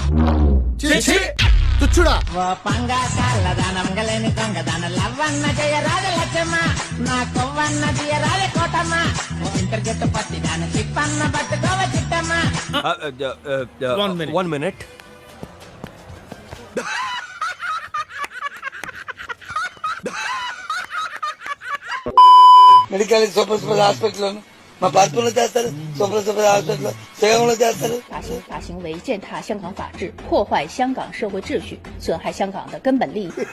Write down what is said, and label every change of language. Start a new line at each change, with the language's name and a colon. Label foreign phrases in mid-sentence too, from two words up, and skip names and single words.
English: One minute. medical super hospital
Telugu: మా పార్పులో చేస్తారు,
English: super hospital
Telugu: శ్రీకాకుళంలో చేస్తారు.
Chinese: 大行为践踏香港法治，破坏香港社会秩序，损害香港的根本利益。